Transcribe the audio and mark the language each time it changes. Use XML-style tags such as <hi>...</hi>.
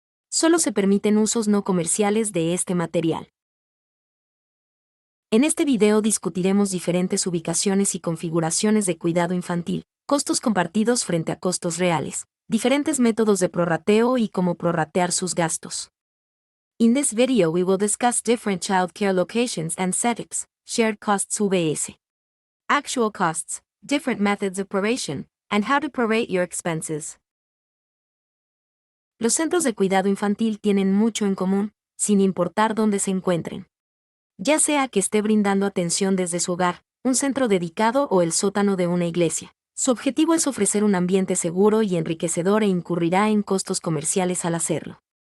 <es>Solo se permiten usos no comerciales de este material. En este video discutiremos diferentes ubicaciones y configuraciones de cuidado infantil, costos compartidos frente a costos reales, diferentes métodos de prorrateo y cómo prorratear sus gastos.</es> <en>In this video we will discuss different child care locations and setups, shared costs VS, actual costs, different methods of proration, and how to prorate your expenses.</en> <es>Los centros de cuidado infantil tienen mucho en común, sin importar dónde se encuentren. Ya sea que esté brindando atención desde su hogar, un centro dedicado o el sótano de una iglesia, su objetivo es ofrecer un ambiente seguro y enriquecedor e incurrirá en costos comerciales al hacerlo.</es>